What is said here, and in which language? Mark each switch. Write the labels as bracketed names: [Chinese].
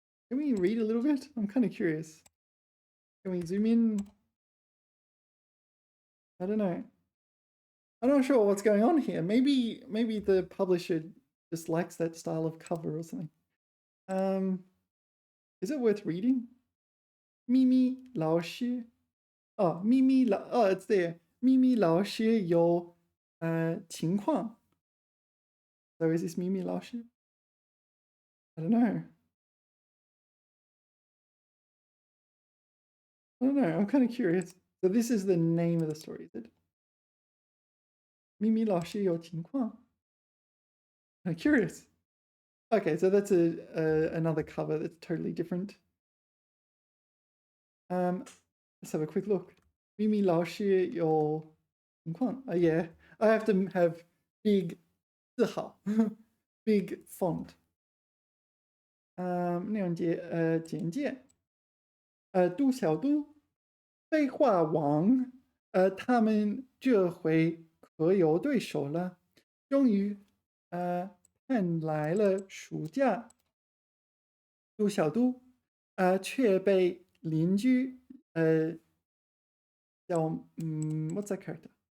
[English] Can we read a little bit? I'm kind of curious. Can we zoom in? I don't know. I'm not sure what's going on here. Maybe the publisher just likes that style of cover or something. Is it worth reading? 咪咪老师 Oh, 咪咪老 Oh, it's there. 咪咪老师有情况 So is this 咪咪老师? I don't know. I don't know. I'm kind of curious. So this is the name of the story, is it? 咪咪老师有情况 I'm curious. Okay, so that's another cover that's totally different. Let's have a quick look. 咪咪老师有情况 yeah, I have to have big 字号 big font. [Chinese] 内容简介。杜小都废话王，他们这回可有对手了。终于，盼来了暑假，杜小都，却被邻居， [English] what's that character？